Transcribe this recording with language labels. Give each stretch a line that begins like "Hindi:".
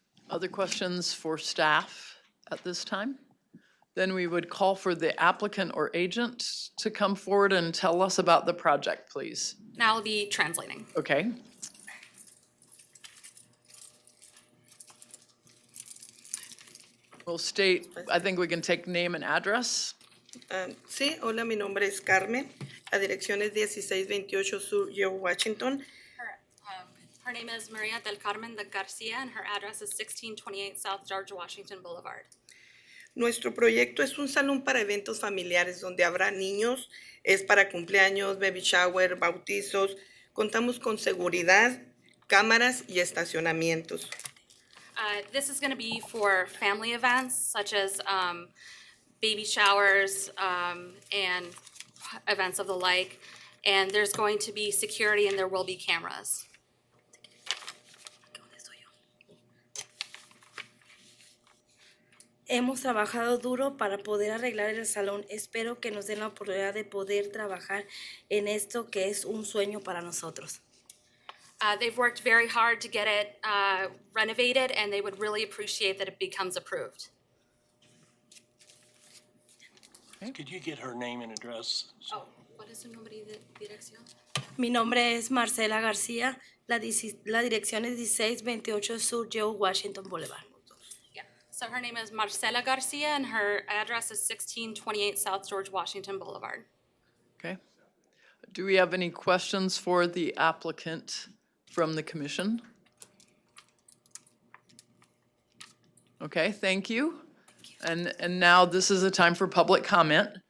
English: Other questions for staff at this time? Then we would call for the applicant or agent to come forward and tell us about the project, please. Now I'll be translating. Okay. We'll state, I think we can take name and address.
Spanish: Sí, hola, mi nombre es Carmen. La dirección es 1628 Sur Yale, Washington.
English: Her name is Maria del Carmen de Garcia, and her address is 1628 South George Washington Boulevard.
Spanish: Nuestro proyecto es un salón para eventos familiares donde habrá niños, es para cumpleaños, baby shower, bautizos. Contamos con seguridad, cámaras y estacionamientos.
English: This is going to be for family events such as baby showers and events of the like. And there's going to be security and there will be cameras.
Spanish: Hemos trabajado duro para poder arreglar el salón. Espero que nos den la oportunidad de poder trabajar en esto que es un sueño para nosotros.
English: They've worked very hard to get it renovated, and they would really appreciate that it becomes approved. Could you get her name and address? Oh, what is
Spanish: su nombre y dirección? Mi nombre es Marcela García. La dirección es 1628 Sur Yale, Washington Boulevard.
English: Yeah. So her name is Marcela Garcia, and her address is 1628 South George Washington Boulevard. Okay. Do we have any questions for the applicant from the commission? Okay, thank you. And now this is a time for public comment.